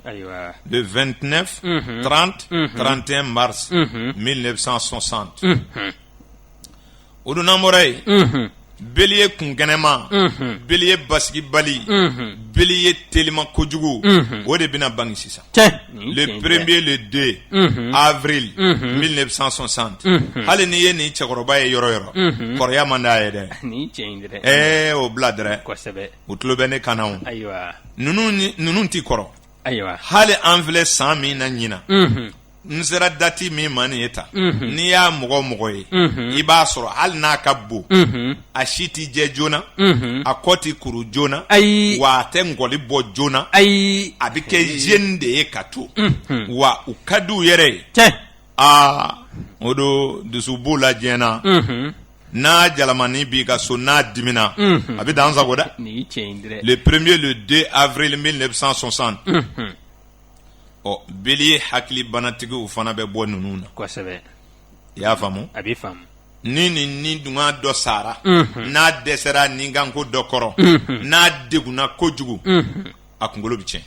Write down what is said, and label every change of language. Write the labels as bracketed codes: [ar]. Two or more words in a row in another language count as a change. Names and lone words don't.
[fr] Le 29 30 31 mars 1960 [bm] o don n'an bɔra yen beliye kunkɛnɛma beliye basigibali beliye telima kojugu o de bɛna bange sisan. [fr] Le 1er le 2 avril 1960 [bm] hali n'i ye nin cɛkɔrɔba ye yɔrɔ yɔrɔ kɔrɔya man d'a ye dɛ. O bila dɛrɛ u tulo bɛ ne kan na o ninnu t'i kɔrɔ hali an filɛ san min na ɲinan n sera dati min ma nin ye ta n'i y'a mɔgɔ ye i b'a sɔrɔ hali n'a ka bon a si t'i jɛ joona a kɔ t'i kuru joona wa a tɛ ngɔli bɔ joona a bɛ kɛ jeune de ye ka to wa u ka di u yɛrɛ ye o don dusu b'u la diɲɛ na n'a jalamani b'i ka so n'a dimina a bɛ dan sago dɛ. [fr] Le 1er le 2 avril 1960 [bm] beliye hakili banatigiw fana bɛ bɔ ninnu na. Kosɛbɛ. I y'a faamu? A b'i faamu. Ni dunga dɔ sara n'a dɛsɛra ninkanko dɔ kɔrɔ n'a degunna kojugu a kunkolo bɛ tiɲɛ.